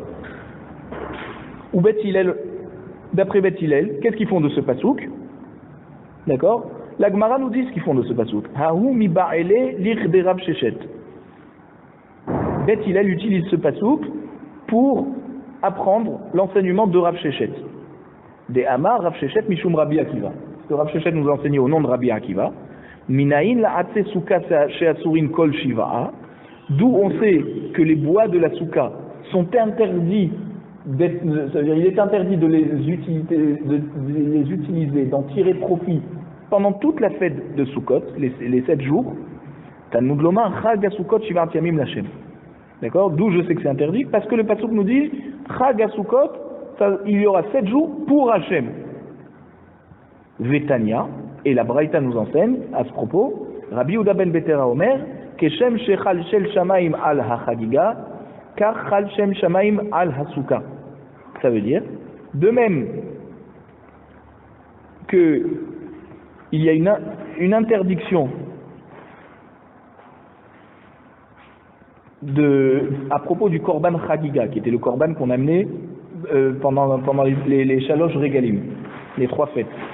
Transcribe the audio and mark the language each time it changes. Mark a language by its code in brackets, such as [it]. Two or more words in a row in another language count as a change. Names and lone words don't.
[fr] Ou Bet Hillel, d'après Bet Hillel, qu'est-ce qu'ils font de ce pasouk? D'accord? La Gemara nous dit ce qu'ils font de ce pasouk. [arc] ההוא מיבעי ליה לכדרב ששת. [fr] Bet Hillel utilise ce pasouk pour apprendre l'enseignement de Rav Sheshet. [arc] דאמר רב ששת משום רבי עקיבא. [fr] Ce que Rav Sheshet nous a enseigné au nom de Rabbi Akiva. [he] מנין לעצי סוכה שאסורין כל שבעה. [fr] D'où on sait que les bois de la souka sont interdits, c'est-à-dire il est interdit de les utiliser, d'en tirer profit pendant toute la fête de Sukkot, les 7 jours. [he] תלמוד לומר חג הסוכות שבעת ימים לה. [fr] D'accord? D'où je sais que c'est interdit, parce que le pasuk nous dit [he] חג הסוכות, [fr] il y aura 7 jours pour Hachem. Vetania, et la Braïta nous enseigne à ce propos, [he] רבי יהודה בן בתירא אומר כשם שחל שם שמים על החגיגה כך חל שם שמים על הסוכה. [fr] Ça veut dire, de même que il y a une interdiction à propos du [he] קרבן חגיגה, [fr] qui était le Korban qu'on amenait pendant les [he] שלוש רגלים, [fr] les 3 fêtes.